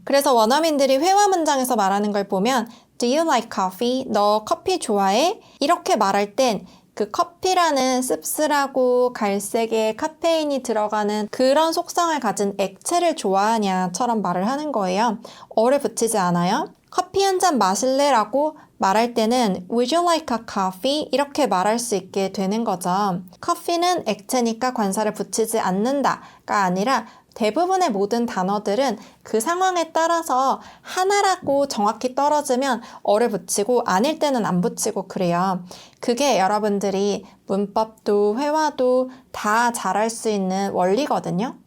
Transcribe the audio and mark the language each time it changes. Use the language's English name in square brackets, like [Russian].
[Korean] 그래서 원어민들이 회화 문장에서 말하는 걸 보면 [English] Do you like coffee? [Korean] 너 커피 좋아해? 이렇게 말할 땐 그 커피라는 씁쓸하고 갈색의 카페인이 들어가는 그런 속성을 가진 액체를 좋아하냐처럼 말을 하는 거예요. 어를 붙이지 않아요. 커피 한 잔 마실래? 라고 말할 때는 [English] Would you like a coffee? [Korean] 이렇게 말할 수 있게 되는 거죠. 커피는 액체니까 관사를 붙이지 않는다가 아니라 대부분의 모든 단어들은 그 상황에 따라서 하나라고 정확히 떨어지면 어를 붙이고 아닐 때는 안 붙이고 그래요. 그게 여러분들이 문법도 회화도 다 잘할 수 있는 원리거든요.